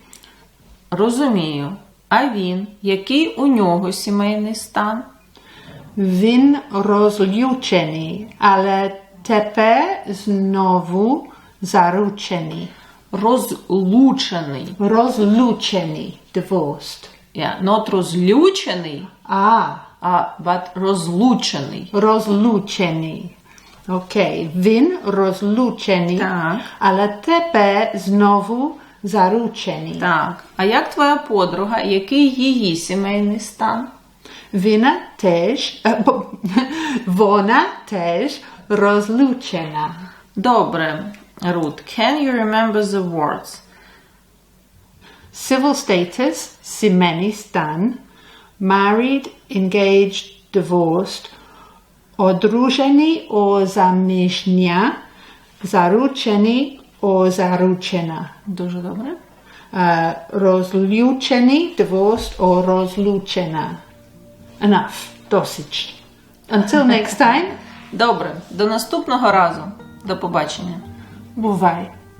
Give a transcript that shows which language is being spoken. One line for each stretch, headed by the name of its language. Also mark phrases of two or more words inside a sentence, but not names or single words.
Ukrainian: Розумію. А він, який у нього сімейний стан? Він розлучений, але тепер знову заручений. Розлучений. Розлучений.
English: Divorced. Yeah, not розлючений, but розлучений.
Ukrainian: Розлучений. Окей. Він розлучений, Так. але тепер знову заручений. Так. А як твоя подруга, який її сімейний стан? Вона теж розлучена. Добре, Ruth.
English: Can you remember the words? Civil status,
Ukrainian: сімейний стан,
English: married, engaged, divorced,
Ukrainian: Одружений, озаміжня, заручений, озаручена. Дуже добре. Розлючений,
English: divorced, or розлучена. Enough. Досить. Until next time.
Ukrainian: Добре. До наступного разу. До побачення. Бувай.